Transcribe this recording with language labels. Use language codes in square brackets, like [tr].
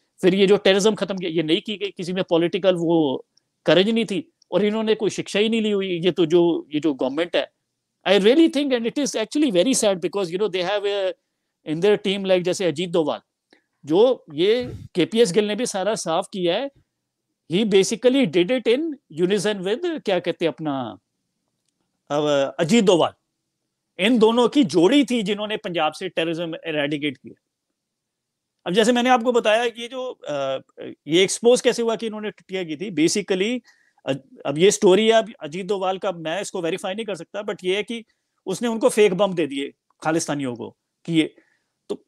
[hi] फिर ये जो टेररिज्म खत्म किया, ये नहीं की गई, किसी में पॉलिटिकल वो करेज नहीं थी, और इन्होंने कोई शिक्षा ही नहीं ली हुई। ये जो गवर्नमेंट है, [en] I really think, and it is actually very sad because they have in their team like [hi] जैसे अजीत डोभाल, जो ये केपीएस गिल ने भी सारा साफ किया है। [en] He basically did it in unison with [hi] क्या कहते हैं अपना [en] Ajit Doval. [hi] इन दोनों की जोड़ी थी जिन्होंने पंजाब से टेररिज्म एरेडिकेट किया। अब जैसे मैंने आपको बताया कि ये एक्सपोज कैसे हुआ कि इन्होंने टटिया की थी बेसिकली। अब ये स्टोरी है, अब अजीत डोभाल का मैं इसको वेरीफाई नहीं कर सकता, बट ये है कि उसने उनको फेक बम दे दिए खालिस्तानियों को कि ये तो।